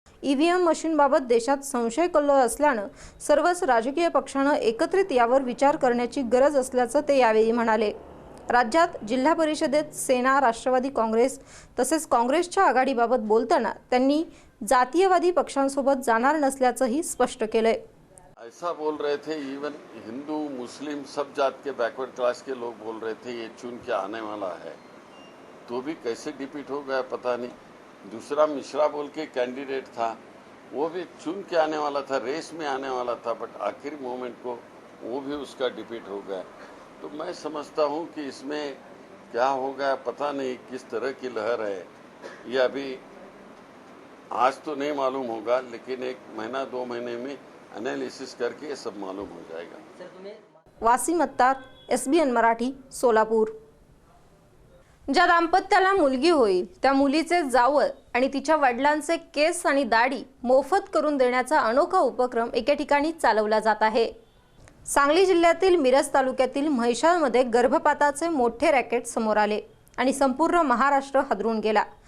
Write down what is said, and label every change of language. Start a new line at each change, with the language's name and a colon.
Marathi: EVM मशीनबाबत देशात संशय कल्लोळ असल्यानं सर्वच राजकीय पक्षांना एकत्रित यावर विचार करण्याची गरज असल्याचं ते यावेळी म्हणाले। राज्यात जिल्हा परिषदेत सेना, राष्ट्रवादी काँग्रेस तसेच काँग्रेसच्या आघाडीबाबत बोलताना त्यांनी जातीयवादी पक्षांसोबत जाणार नसल्याचंही स्पष्ट केलंय।
Hindi: ऐसा बोल रहे थे, इवन हिंदू मुस्लिम सब जात के बैकवर्ड क्लास के लोग बोल रहे थे ये चुन के आने वाला है, तो भी कैसे डिफीट हो गया पता नहीं। दूसरा मिश्रा बोल के कैंडिडेट था, वो भी चुन के आने वाला था, रेस में आने वाला था, बट आखिरी मोमेंट को वो भी उसका डिफीट हो गया। तो मैं समझता हूँ कि इसमें क्या हो गया पता नहीं, किस तरह की लहर है ये अभी आज तो नहीं मालूम होगा, लेकिन 1 महीना 2 महीने में एनालिसिस करके ये सब मालूम हो जाएगा।
Marathi: वासिम अत्तार, SBN मराठी, सोलापूर। ज्या दाम्पत्याला मुलगी होईल त्या मुलीचे जावळ आणि तिच्या वडिलांचे केस आणि दाढी मोफत करून देण्याचा अनोखा उपक्रम एके ठिकाणी चालवला जात आहे। सांगली जिल्ह्यातील मिरज तालुक्यातील म्हैसाळमध्ये गर्भपाताचे मोठे रॅकेट समोर आले आणि संपूर्ण महाराष्ट्र हादरून गेला।